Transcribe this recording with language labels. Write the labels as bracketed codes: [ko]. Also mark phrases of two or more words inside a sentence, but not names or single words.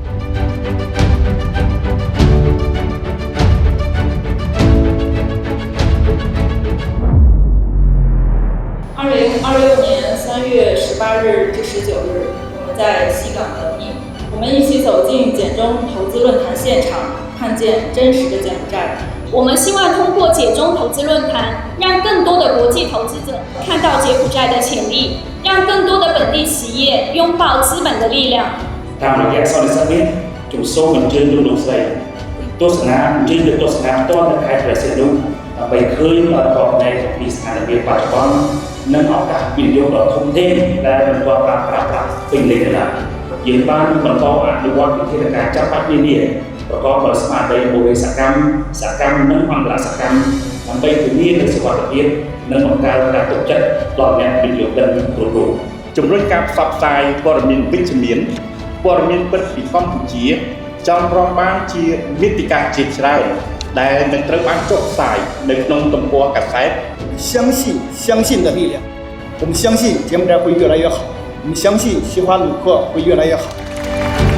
[zh] 2026 年3月18日至19日，我们在西港等你。我们一起走进简中投资论坛现场，看见真实的柬埔寨。我们希望通过简中投资论坛，让更多的国际投资者看到柬埔寨的潜力，让更多的本地企业拥抱资本的力量。 [km] តាមរយៈសន្និសីទនេះជំសូមអញ្ជើញលោកលោកស្រីទស្សនាអញ្ជើញទៅទស្សនាផ្ទាល់នៅខេត្តព្រះសីហនុដើម្បីឃើញដល់ប្រវត្តិពីស្ថានភាពបច្ចុប្បន្ន និងឱកាសវិនិយោគដ៏ធំធេងដែលមិនទាន់បានប្រើប្រាស់ពេញលេញឡើយយើងបានបន្តអនុវត្តវិធានការចាប់បាច់នានាប្រកបដោយស្មារតីបរិយាសកម្មនិងអន្តរសកម្មដើម្បីធានានូវសុវត្ថិភាពនិងបង្កើនការទុកចិត្តដល់អ្នកវិនិយោគិនគ្រប់រូបជំរុញការផ្សព្វផ្សាយព័ត៌មានវិជ្ជមានព័ត៌មានពិតពីកម្ពុជាចំព្រមបានជាមាតិកាជាច្រើនដែលនឹងត្រូវបានចុះផ្សាយនៅក្នុងទំព័រកាសែត [zh] 相信的力量，我们相信柬埔寨会越来越好，我们相信西华鲁克会越来越好。